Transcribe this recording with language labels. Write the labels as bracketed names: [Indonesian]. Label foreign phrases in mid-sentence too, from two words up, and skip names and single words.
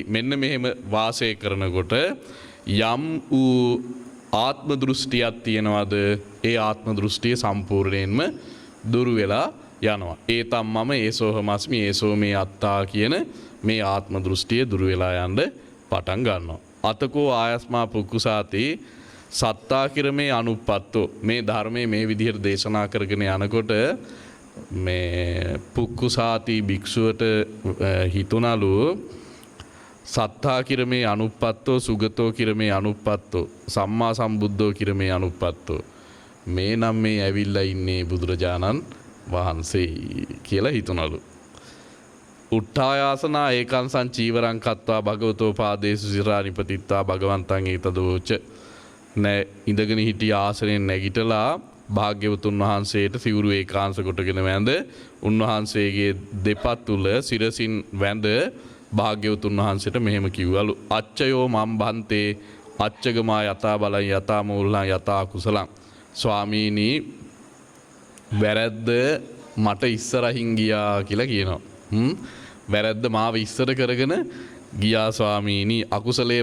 [Sinhala] මෙන්න මෙහෙම වාසය කරනකොට යම් වූ ආත්ම දෘෂ්ටියක් තියනවාද ඒ ආත්ම දෘෂ්ටිය සම්පූර්ණයෙන්ම දුරු වෙලා යනවා. ඒතම් මම [Pali] ඒසෝහමස්මි ඒසෝ මේ අත්තා [Sinhala] කියන මේ ආත්ම දෘෂ්ටිය දුරු වෙලා යන්න පටන් ගන්නවා. [Pali] අතකෝ ආයස්මා පුක්කුසාති සත්තා කිරමේ අනුප්පත්තෝ. [Sinhala] මේ ධර්මයේ මේ විදිහට දේශනා කරගෙන යනකොට මේ පුක්කුසාති භික්ෂුවට හිතුණලු [Pali] සත්තා කිරමේ අනුප්පත්තෝ සුගතෝ කිරමේ අනුප්පත්තෝ සම්මා සම්බුද්ධෝ කිරමේ අනුප්පත්තෝ. [Sinhala] මේ නම් මේ ඇවිල්ලා ඉන්නේ බුදුරජාණන් වහන්සේ කියලා හිතුණලු. [Pali] උට්ඨායාසනා ඒකං සංචීවරං කତ୍වා භගවතෝ පාදේසු සිරා නිපතිත්වා භගවන්තං ඒතදෝච. [Sinhala] ඉඳගෙන හිටිය ආසනයෙන් නැගිටලා භාග්‍යවතුන් වහන්සේට සිවුරු ඒකාංශ කොටගෙන වැඳ උන්වහන්සේගේ දෙපතුල සිරසින් වැඳ භාග්‍යවතුන් වහන්සේට මෙහෙම කිව්වලු [Pali] අච්චයෝ මම් බන්තේ අච්චගමා යතා බලං යතා මූලං යතා කුසලං [Sinhala] ස්වාමීනි වැරද්ද මට ඉස්සරහින් ගියා කියලා කියනවා වැරද්ද මාව ඉස්සර කරගෙන ගියා ස්වාමීනි අකුසලයේ